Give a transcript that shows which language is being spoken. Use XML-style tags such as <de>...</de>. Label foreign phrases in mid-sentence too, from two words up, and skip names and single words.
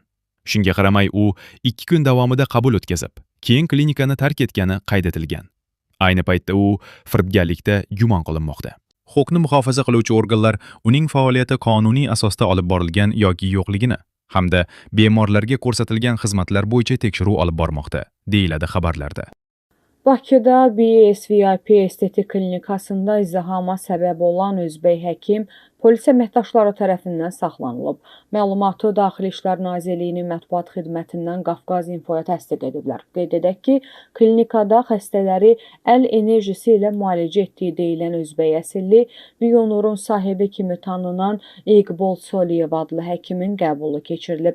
<uz>Shunga qaramay u 2 kun davomida qabul o'tkazib, keyin klinikani tark etgani qayd etilgan. Ayni paytda u firibgarlikda gumon qilinmoqda. Huquqni muhofaza qiluvchi organlar uning faoliyati qonuniy asosda olib borilgan yoki yo'qligini hamda bemorlarga ko'rsatilgan xizmatlar bo'yicha tekshiruv olib bormoqda, deyiladi xabarlarda.</uz> <az>Bakıda BSVIP estetik klinikasında izdihama səbəb olan özbək həkim polis əməkdaşları tərəfindən saxlanılıb. Məlumatı Daxili İşlər Nazirliyinin mətbuat xidmətindən Qafqaz İnfoya təsdiq ediblər. Qeyd edək ki, klinikada xəstələri əl enerjisi ilə müalicə etdiyi deyilən özbək əsilli Bionurun sahibi kimi tanınan İqbol Soliyev adlı həkimin qəbulu keçirilib.</az>